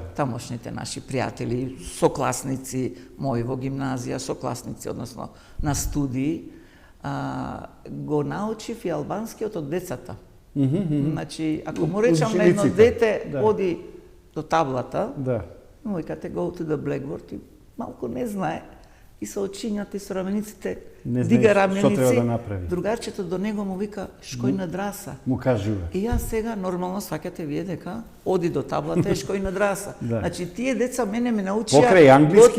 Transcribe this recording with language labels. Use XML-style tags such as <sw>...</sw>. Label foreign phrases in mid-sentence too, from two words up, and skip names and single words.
<mk>тамошните наши пријатели, сокласници мои во гимназија, сокласници, односно на студии, го научив и албанскиот од децата. Значи, ако му речам на едно Учениците, дете, да. оди до таблата, Да. му викате</mk> <en>go to the blackboard</en> <mk>и малку не знае. И со очињата и со рамениците Не дига знаеш што раменици. треба да направи. Другарчето до него му вика</mk> <sq>shkoj në dërrasë.</sq> <mk>Му кажува. И јас сега нормално сваќате вие дека оди до таблата и</mk> <sq>shkoj në dërrasë.</sq> <mk>Да. Значи тие деца мене ме научија Покрај англиски</mk>